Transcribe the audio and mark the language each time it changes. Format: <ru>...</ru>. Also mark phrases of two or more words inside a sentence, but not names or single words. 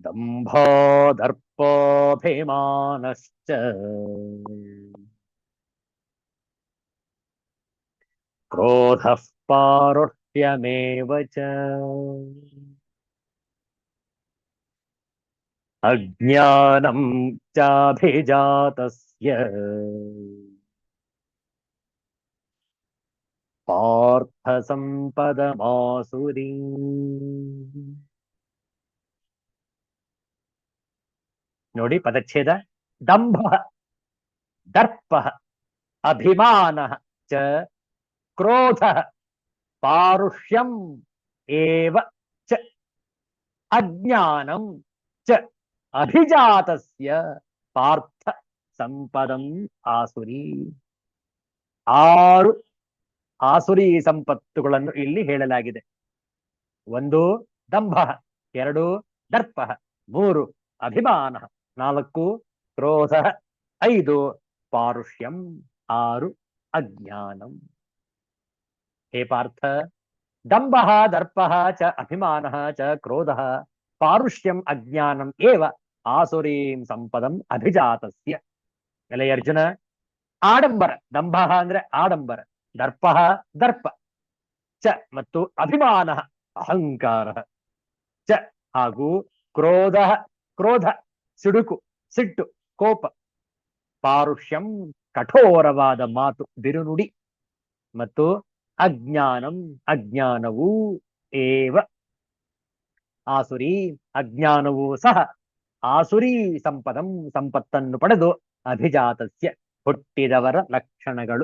<sa>ದಂಭೋ ದರ್ಪೋಭಿಮಾನಶ್ಚ ಕ್ರೋಧಃ ಪಾರುಷ್ಯಮೇವ ಚ ಅಜ್ಞಾನಂ ಚಾಭಿಜಾತಸ್ಯ ಪಾರ್ಥ ಸಂಪದಮಾಸುರೀ.</sa> <kn>ನೋಡಿ ಪದಚ್ಛೇದ.</kn> <sa>ದಂಭ ದರ್ಪ ಅಭಿಮಾನ ಚ ಕ್ರೋಧ ಪಾರುಷ್ಯಂ ಏವ ಚ ಅಜ್ಞಾನಂ ಚ ಅಭಿಜಾತಸ್ಯ ಪಾರ್ಥ ಸಂಪದಂ ಆಸುರಿ.</sa> <kn>6 ಆಸುರಿ ಸಂಪತ್ತುಗಳನ್ನು ಇಲ್ಲಿ ಹೇಳಲಾಗಿದೆ.</kn> <sa>1 ದಂಭ, 2 ದರ್ಪ, 3 ಅಭಿಮಾನ, 4 ಕ್ರೋಧ, 5 ಪಾರುಷ್ಯಂ, 6 ಅಜ್ಞಾನಂ. ಹೇ ಪಾರ್ಥ, ದಂಭ ದರ್ಪ ಚ ಅಭಿಮಾನ ಚ ಕ್ರೋಧ ಪಾರುಷ್ಯಂ ಅಜ್ಞಾನಂ ಏವ ಆಸುರೀಂ ಸಂಪದಂ ಅಭಿಜಾತಸ್ಯ.</sa> <kn>ಎಲೆ ಅರ್ಜುನ, ಆಡಂಬರ, ದಂಭ ಅಂದ್ರೆ ಆಡಂಬರ, ದರ್ಪ ದರ್ಪ ಚ ಮತ್ತು ಅಭಿಮಾನ ಅಹಂಕಾರ ಚ ಹಾಗೂ ಕ್ರೋಧ ಕ್ರೋಧ ಸಿಡುಕು ಸಿಟ್ಟು ಕೋಪ, ಪಾರುಷ್ಯಂ ಕಠೋರವಾದ ಮಾತು ಬಿರುನುಡಿ, ಮತ್ತು ಅಜ್ಞಾನಂ ಅಜ್ಞಾನವೂ ಏವ ಆಸುರಿ ಅಜ್ಞಾನವೂ ಸಹ ಆಸುರಿ ಸಂಪದಂ ಸಂಪತ್ತನ್ನು ಪಡೆದು ಅಭಿಜಾತಸ್ಯ ಹುಟ್ಟಿದವರ ಲಕ್ಷಣಗಳು.</kn>